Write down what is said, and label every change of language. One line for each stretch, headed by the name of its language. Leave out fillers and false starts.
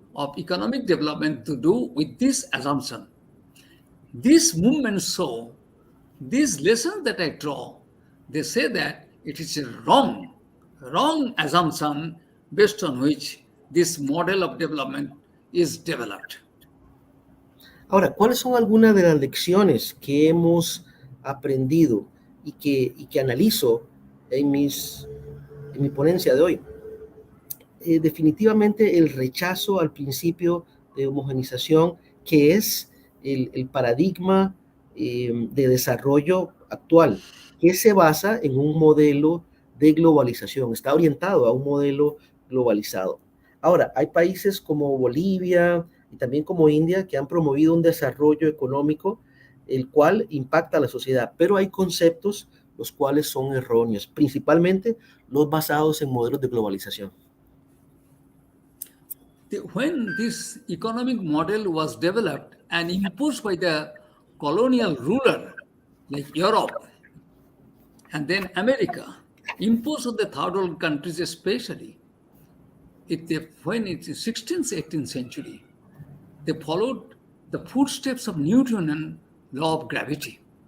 English: of economic development to do with this assumption. These movements show, these lessons that I draw, they say that it is a wrong assumption based on which this model of development is developed.
Spanish: Ahora, ¿cuáles son algunas de las lecciones que hemos aprendido y que analizo en mi ponencia de hoy? Definitivamente el rechazo al principio de homogenización, que es el paradigma de desarrollo actual, que se basa en un modelo de globalización, está orientado a un modelo globalizado. Ahora, hay países como Bolivia y también como India que han promovido un desarrollo económico el cual impacta a la sociedad, pero hay conceptos los cuales son erróneos, principalmente los basados en modelos de globalización.
English: When this economic model was developed and imposed by the colonial ruler like Europe and then America, imposed on the third world countries especially, when it's the 16th, 18th century, they followed the footsteps of Newtonian law of gravity.